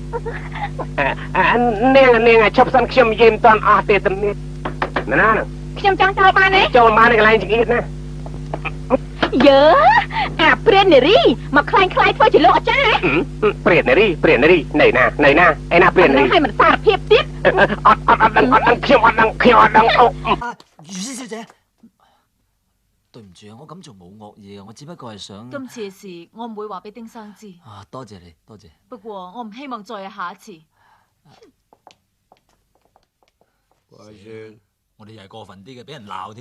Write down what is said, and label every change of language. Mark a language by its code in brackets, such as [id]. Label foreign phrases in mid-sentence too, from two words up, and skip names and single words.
[km] នាងឈប់សិនខ្ញុំនិយាយមិនទាន់អស់ទេទំនាយណា ខ្ញុំចង់ចូលបានទេ ចូលមកនៅកន្លែងចង្អៀតណា យើអាព្រាននារីមកខ្លាយធ្វើជាលោកអាចារ្យ ព្រាននារីនៅណាឯណាព្រាននារី ឲ្យមិនសារភាពទៀត អត់ដឹងខ្ញុំអត់ដឹងអូ [yue] 余師小姐，對唔住啊，我咁做冇惡嘢啊，我只不過係想今次嘅事我唔會話俾丁生知，啊，多謝你，多謝。不過我唔希望再有下一次。怪算，我哋又係過分啲嘅，俾人鬧添。